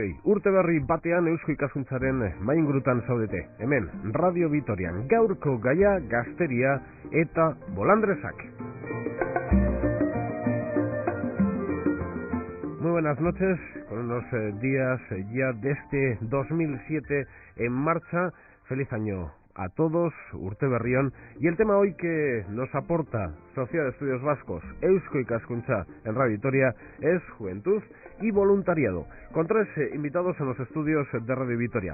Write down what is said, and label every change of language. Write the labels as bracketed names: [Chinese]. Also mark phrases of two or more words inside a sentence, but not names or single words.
[Basque] Urte berri batean Eusko Ikaskuntzaren maingurutan zaudete. Hemen, Radio Vitorian, gaurko gaia gazteria eta bolandresak. [Spanish] Muy buenas noches, con unos días ya de este 2007 en marcha. Feliz año a todos, [Basque] Urte berrión, [Spanish] y el tema hoy que nos aporta Sociedad de Estudios Vascos, Eusko Ikaskuntza en Radio Vitoria, es juventud y voluntariado, con tres invitados en los estudios de Radio Vitoria.